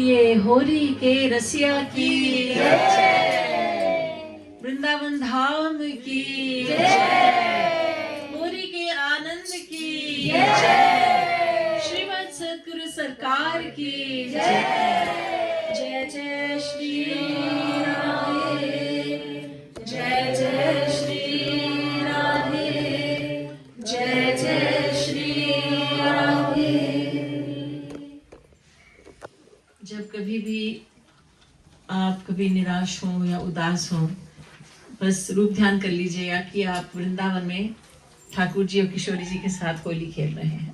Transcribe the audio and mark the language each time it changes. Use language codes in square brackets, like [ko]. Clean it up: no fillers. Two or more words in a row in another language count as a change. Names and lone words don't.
[hi] होरी के रसिया की जय, वृंदावन धाम की जय, होरी के आनंद की जय, श्रीमद सद्गुरु सरकार की जय। जय जय श्री राधे, जय जय श्री राधे, जय जय श्री राधे। जब कभी भी आप कभी निराश हो या उदास हो, बस रूप ध्यान कर लीजिएगा कि आप वृंदावन में ठाकुर जी और किशोरी जी के साथ होली खेल रहे हैं।